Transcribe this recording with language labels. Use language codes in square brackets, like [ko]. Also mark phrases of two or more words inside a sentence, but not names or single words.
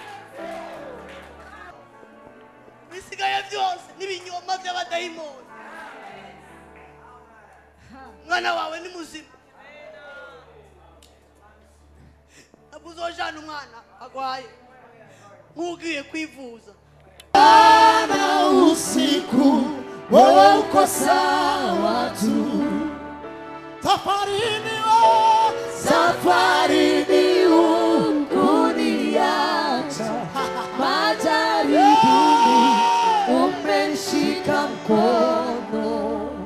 [rw] bisigaye byose n'ibinyoma by'abadayimoni umwana wawe ni muzima ntabwo uzojana umwana agwaye nk'ugiye kwivuza [sw] Mchana usiku, wewe uko sawa tu. Safarini hukuniacha, majaribuni umenishika mkono.